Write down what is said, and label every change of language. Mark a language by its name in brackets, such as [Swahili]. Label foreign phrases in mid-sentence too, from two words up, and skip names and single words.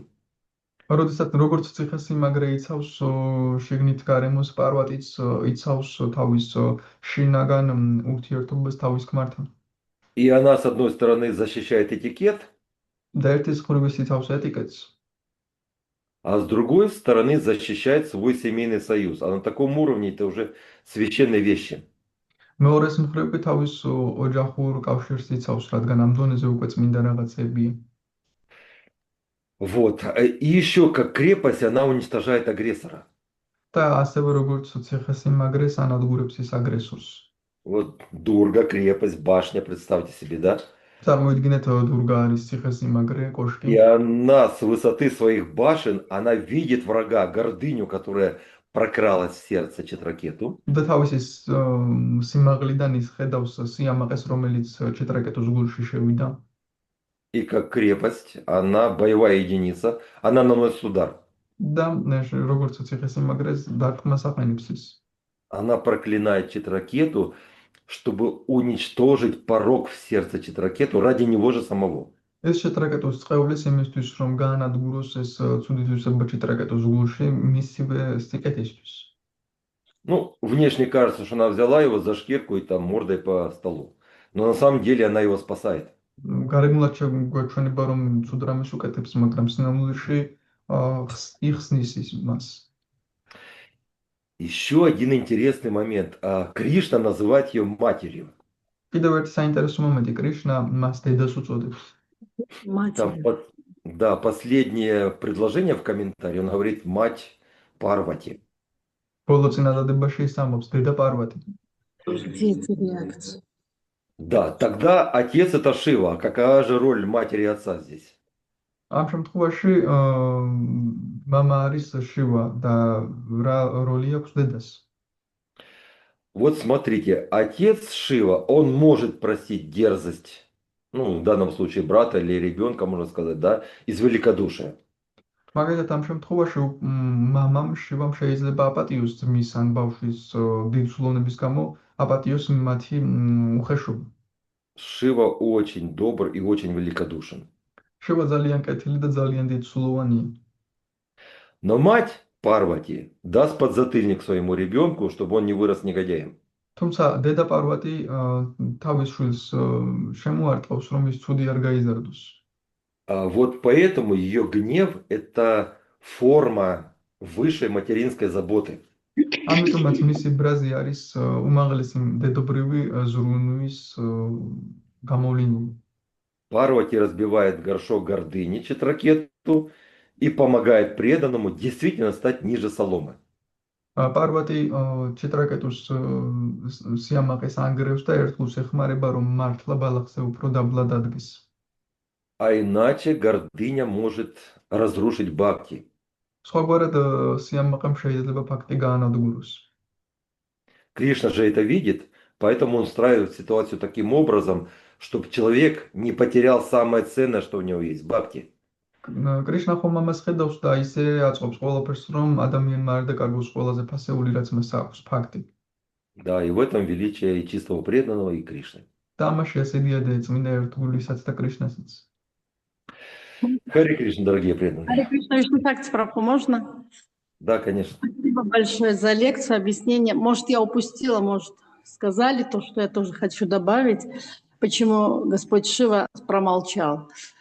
[Georgian] როდესაც როგორც ციხესიმაგრე იცავს შიგნით გარემოს, პარვატიც იცავს თავის შინაგან ურთიერთობას თავის ქმართან. [Russian] И она, с одной стороны, защищает этикет, [Georgian] და ერთის მხრივ ის იცავს ეტიკეტს, [Russian] а с другой стороны защищает свой семейный союз. А на таком уровне это уже священные вещи. [Georgian] მეორეს მხრივ კი თავის ოჯახურ კავშირს იცავს, რადგან ამ დონეზე უკვე წმინდა რაღაცებია. [Russian] Вот. И еще как крепость она уничтожает агрессора. [Georgian] და ასევე როგორც ციხესიმაგრეს ანადგურებს ის აგრესორს. [Russian] Вот Дурга, крепость, башня, представьте себе, да? [Georgian] წარმოიდგინეთ დურგა არის ციხესიმაგრე, [Russian] И [Georgian] კოშკი. [Russian] она с высоты своих башен, она видит врага, гордыню, которая прокралась в сердце Читракету. [Georgian] და თავისი სიმაღლიდან ის ხედავს სიამაყეს, რომელიც ჩეტრაკეტუს გულში შევიდა. [Russian] И как крепость, она боевая единица, она наносит удар. [Georgian] და როგორც ციხესიმაგრეს დარტყმას აყენებს ის. [Russian] Она проклинает Читракету, чтобы уничтожить порок в сердце Читракету ради него же самого. [Georgian] ეს ჩეტრაკეტუს წყვლის იმისთვის, რომ გაანადგუროს ეს ცუდი თვისება ჩეტრაკეტუს გულში მისივე სიკეთისთვის. [Russian] Ну, внешне кажется, что она взяла его за шкирку и там мордой по столу. Но на самом деле она его спасает. [Georgian] გარეგნულად გვეჩვენება, რომ ცუდ რამეს უკეთებს, მაგრამ სინამდვილეში იხსნის ის მას. [Russian] Еще один интересный момент. Кришна называет ее матерью. [Georgian] კიდევ ერთი საინტერესო მომენტი, კრიშნა მას დედას უწოდებს. [Russian] Там, да, последнее предложение в комментарии, он говорит мать Парвати. [Georgian] ბოლო წინადადებაში ისამბობს დედა პარვატი. [Russian] Где эти реакции? Да, тогда отец это Шива. Какая же роль матери и отца здесь? [Georgian] ამ შემთხვევაში მამა არის შივა და რა როლი აქვს დედას? [Russian] Вот смотрите, отец Шива, он может простить дерзость, ну, в данном случае брата или ребенка, можно сказать, да, из великодушия. [Georgian] მაგალითად ამ შემთხვევაში მამამ შივამ შეიძლება აპატიოს ძმის ან ბავშვის დიდი ცვლოვნების გამო აპატიოს მათი უხეშობა. [Russian] Шива очень добр и очень великодушен. [Georgian] შივა ძალიან კეთილი და ძალიან დიდწლოვანია. [Russian] Но мать Парвати даст подзатыльник своему ребенку, чтобы он не вырос негодяем. [Georgian] თუმცა დედა პარვატი თავის შვილს შემოარტყავს, რომ ის ცუდი არ გაიზარდოს. [Russian] Вот поэтому ее гнев – это форма высшей материнской заботы. [Georgian] ამიტომაც მისი ბრაზი არის უმაღლესი დედობრივი ზრუნვის გამოვლინული. [Russian] Парвати разбивает горшок гордыни Читракету и помогает преданному действительно стать ниже соломы. [Georgian] პარვატი ჩიტრაკეტუს სიამაყეს ანგრევს და ერთგულს ეხმარება, რომ მართლა ბალახზე უფრო დაბლად ადგეს. [Russian] А иначе гордыня может разрушить бхакти. [Georgian] სხვაგვარად სიამაყემ შეიძლება ფაქტი გაანადგუროს. [Russian] Кришна же это видит, поэтому он устраивает ситуацию таким образом, чтобы человек не потерял самое ценное, что у него есть – бхакти. [Georgian] კრიშნა ხომ ამას ხედავს და ისე აწყობს ყველაფერს, რომ ადამიანმა არ დაკარგოს ყველაზე ფასეული, რაც მას აქვს, ფაქტი. [Russian] Да, и в этом величие и чистого преданного, и Кришны. [Georgian] და ამაში ასედიადე წმინდა ერთგულისაც და კრიშნასაც. [Russian] Хари Кришна, дорогие Харе преданные. Кришна, Вишну Шакти Прабху, можно? Да, конечно. Спасибо большое за лекцию, объяснение. Может, я упустила, может, сказали то, что я тоже хочу добавить. Почему Господь Шива промолчал?